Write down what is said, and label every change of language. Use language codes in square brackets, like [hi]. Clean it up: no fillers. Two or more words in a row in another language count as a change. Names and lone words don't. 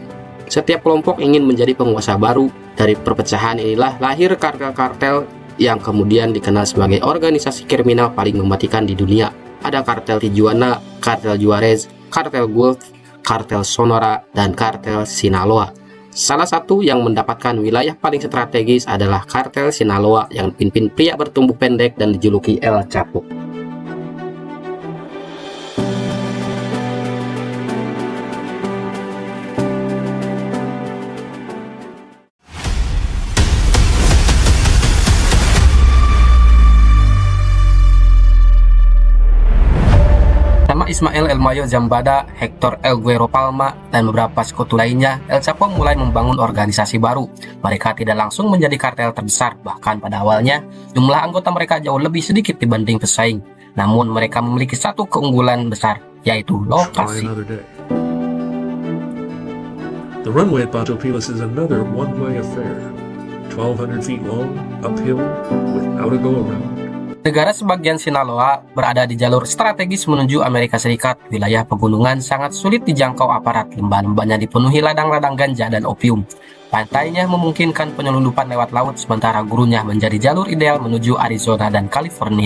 [id] Setiap kelompok ingin menjadi penguasa baru. Dari perpecahan inilah lahir kartel-kartel yang kemudian dikenal sebagai organisasi kriminal paling mematikan di dunia. Ada kartel Tijuana, kartel Juarez, kartel Gulf, kartel Sonora, dan kartel Sinaloa. Salah satu yang mendapatkan wilayah paling strategis adalah kartel Sinaloa yang dipimpin pria bertubuh pendek dan dijuluki El Chapo. Ismael El Mayo Zambada, Hector El Guero Palma, dan beberapa sekutu lainnya, El Chapo mulai membangun organisasi baru. Mereka tidak langsung menjadi kartel terbesar, bahkan pada awalnya jumlah anggota mereka jauh lebih sedikit dibanding pesaing. Namun mereka memiliki satu keunggulan besar, yaitu lokasi. [en] The runway at Bato Pilas is another one-way affair. 1,200 feet long, uphill, without a go-around. [id] Negara sebagian Sinaloa berada di jalur strategis menuju Amerika Serikat. Wilayah pegunungan sangat sulit dijangkau aparat. Lembah-lembahnya dipenuhi ladang-ladang ganja dan opium. Pantainya memungkinkan penyelundupan lewat laut, sementara gurunya menjadi jalur ideal menuju Arizona dan California.